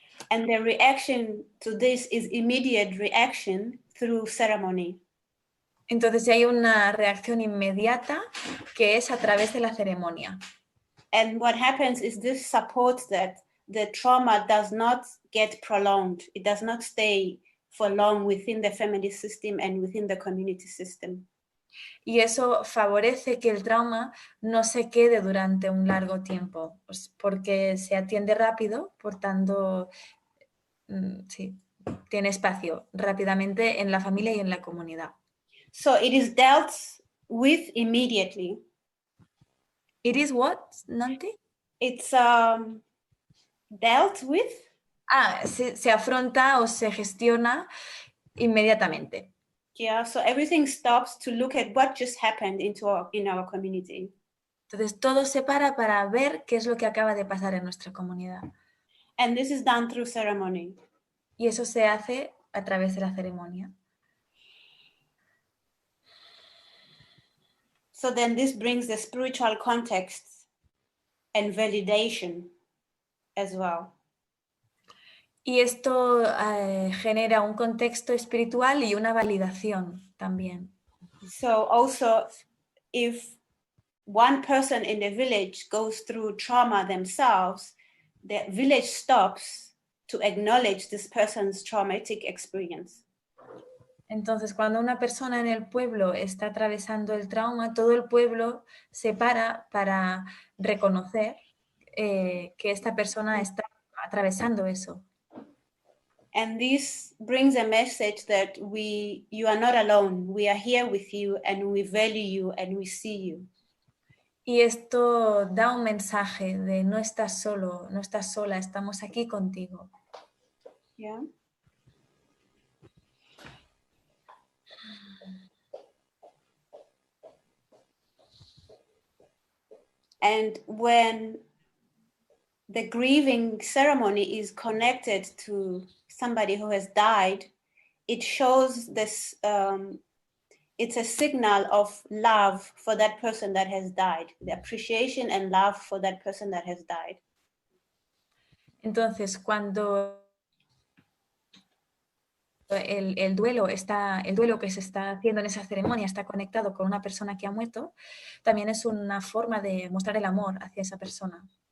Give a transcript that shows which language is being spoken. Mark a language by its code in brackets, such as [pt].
[en] And the reaction to this is immediate reaction through ceremony. [es] Entonces hay una reacción inmediata que es a través de la ceremonia. [en] And what happens is this supports that the trauma does not get prolonged. It does not stay for long within the family system and within the community system. [es] Y eso favorece que el trauma no se quede durante un largo tiempo, pues porque se atiende rápido, por tanto, sí, tiene espacio rápidamente en la familia y en la comunidad. [en] So it is dealt with immediately. It is what, Nonty? It's dealt with. [es] Se afronta o se gestiona inmediatamente. [en] Yeah, so everything stops to look at what just happened in our community. [es] Entonces todo se para ver qué es lo que acaba de pasar en nuestra comunidad. [en] And this is done through ceremony. [es] Y eso se hace a través de la ceremonia. [en] So then this brings the spiritual context and validation as well. [es] Y esto genera un contexto espiritual y una validación también. [en] So also, if one person in the village goes through trauma themselves, the village stops to acknowledge this person's traumatic experience. [es] Entonces, cuando una persona en el pueblo está atravesando el trauma, todo el pueblo se para reconocer que esta persona está atravesando eso. [en] And this brings a message that you are not alone. We are here with you and we value you and we see you. [es] Y esto da un mensaje de no estás solo, no estás sola, estamos aquí contigo. [en] Yeah. And when the grieving ceremony is connected to somebody who has died, it shows this, it's a signal of love for that person that has died, the appreciation and love for that person that has died. [es] Entonces, cuando el duelo que se está haciendo en esa ceremonia está conectado con una persona que ha muerto, también es una forma de mostrar el amor hacia esa persona.